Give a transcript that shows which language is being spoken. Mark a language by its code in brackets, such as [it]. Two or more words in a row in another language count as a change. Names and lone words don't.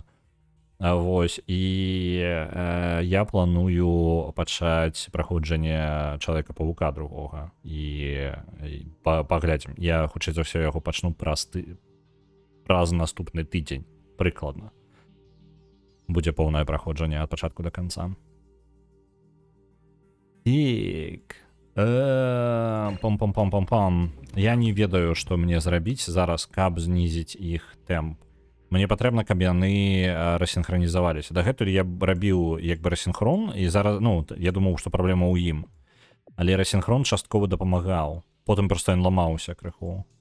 [be] Вось, і я планую пачаць праходжанне Чалавека-павука другога і паглядзім. Я хутчэй за ўсё яго пачну праз наступны тыдзень, прыкладна. Будзе поўнае праходжанне ад пачатку да канца. Так. Пам-пам-пам-пам-пам. Я не ведаю, што мне зрабіць зараз, каб знізіць іх тэмп. Мне патрэбна, каб яны рассінхранізаваліся. Дагэтуль я рабіў як бы рассінхрон, і зараз, ну, я думаў, што праблема ў ім. Але рассінхрон часткова дапамагаў. Потым проста ён ламаўся крыху.